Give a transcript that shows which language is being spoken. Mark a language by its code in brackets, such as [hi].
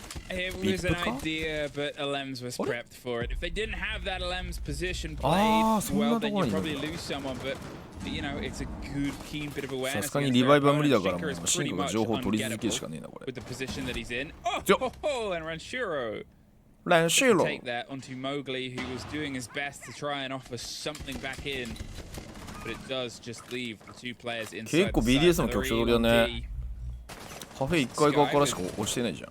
[en] ？It was an idea, but Alems was prepped for it. If they didn't have that Alems position played well, then you'd probably lose someone. But you know, it's a good, keen bit of awareness. [ja] さすがにリバイブは無理だからもうシンカが情報を取り続けるしかねえなこれ。 [en] With the position that he's in. Oh, and Ranshiro. Take that onto Mowgli, who was doing his best to try and offer something back in, but it does just leave the two players inside. [ja] 結構 BDS の局所取りだね。カフェ1階側からしか落ちてないじゃん。